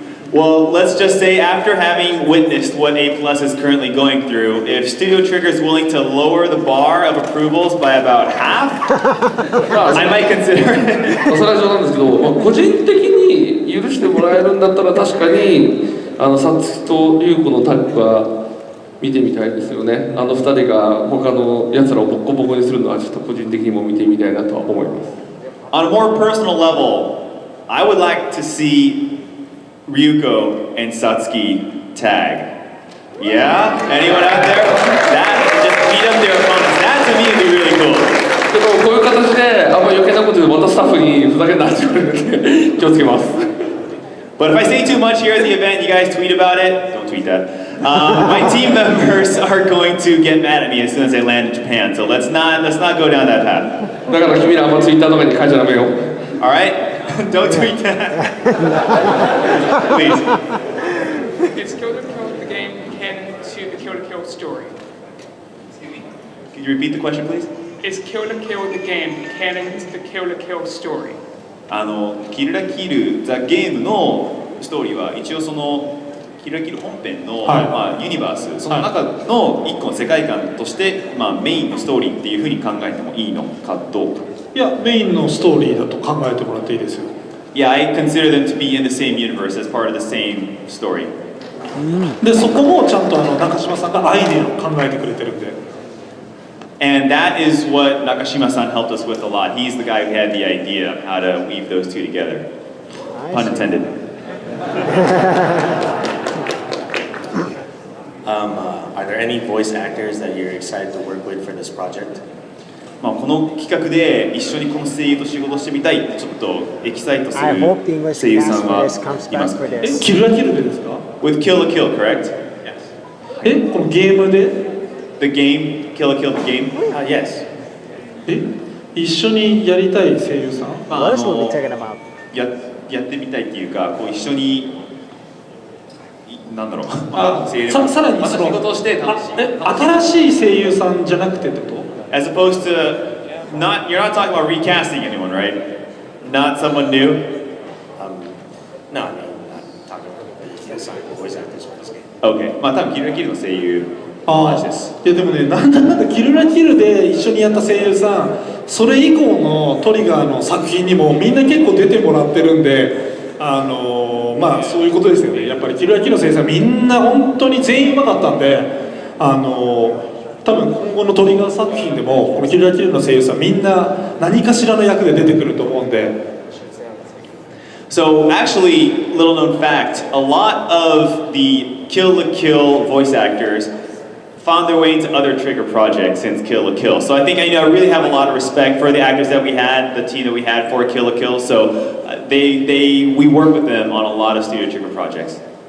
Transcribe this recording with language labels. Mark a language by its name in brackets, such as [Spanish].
[English] Well, let's just say after having witnessed what A Plus is currently going through, if Studio Trigger is willing to lower the bar of approvals by about half, I might consider it. [Japanese] それは冗談ですけど、個人的に許してもらえるんだったら確かにサツキとリュウコのタッグは見てみたいですよね。 2人が他のやつらをボッコボコにするのはちょっと個人的にも見てみたいなとは思います。 [English] On a more personal level, I would like to see Ryuko and Satsuki tag. Yeah? Anyone out there? That, just beat up their opponents. That to me would be really cool. [Japanese] でもこういう形であんま余計なこと言うとまたスタッフにふざけんなって言われて気をつけます。 [English] But if I say too much here at the event, you guys tweet about it. Don't tweet that. My team members are going to get mad at me as soon as I land in Japan. So let's not go down that path. [Japanese] だから君らあんまツイッターとかに書いちゃダメよ。 [English] All right? Don't tweet that. Please. Is Kill to Kill the game canon to the Kill to Kill story? Could you repeat the question, please? Is Kill to Kill the game canon to the Kill to Kill story? [Japanese] キルラキルザゲームのストーリーは一応そのキルラキル本編の、まあ、ユニバースその中の一個の世界観として、まあ、メインのストーリーっていうふうに考えてもいいのかどうか。いや、メインのストーリーだと考えてもらっていいですよ。 [English] Yeah, I consider them to be in the same universe as part of the same story. [Japanese] で、そこもちゃんと中島さんがアイデアを考えてくれてるんで。 [English] And that is what Nakashima-san helped us with a lot. He's the guy who had the idea of how to weave those two together. Pun intended. Are there any voice actors that you're excited to work with for this project? [Japanese] まあこの企画で一緒にこの声優と仕事してみたいってちょっとエキサイトする声優さんはいますか？キルラキルでですか？ [English] With Kill la Kill, correct? [Japanese] Yes. このゲームで [English] The game, Kill la Kill the game? Yes. [Japanese] 一緒にやりたい声優さん？まあやってみたいっていうか、こう一緒になんだろう。さらにその仕事をして楽しい。新しい声優さんじゃなくてってこと？ [English] As opposed to you're not talking about recasting anyone, right? Not someone new? No, I mean, not talking about voice actors for this game. Okay. [Japanese] まあ多分キルラキルの声優同じです。いやでもね、なんだキルラキルで一緒にやった声優さん、それ以降のトリガーの作品にもみんな結構出てもらってるんで、まあそういうことですよね。やっぱりキルラキルの声優さんみんな本当に全員うまかったんで、多分今後のトリガー作品でもこのキルラキルの声優さんみんな何かしらの役で出てくると思うんで。 [English] So actually, little known fact, a lot of the Kill la Kill voice actors found their way into other Trigger projects since Kill la Kill. So I think I really have a lot of respect for the actors that we had, the team that we had for Kill la Kill. So we work with them on a lot of Studio Trigger projects.